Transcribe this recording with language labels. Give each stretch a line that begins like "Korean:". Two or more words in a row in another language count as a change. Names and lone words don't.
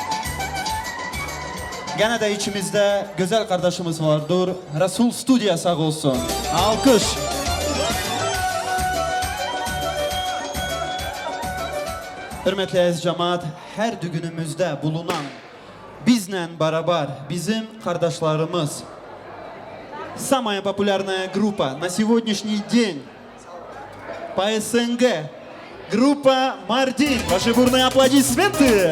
Turkish: Gene de içimizde güzel kardeşimiz vardır. Resul Stüdyo sağ olsun. Alkış. Hürmetli ez cemaat, her düğünümüzde bulunan bizle beraber bizim kardeşlerimiz.
Russian: Самая популярная группа на сегодняшний день по СНГ. Группа Мартин. Ваши бурные аплодисменты.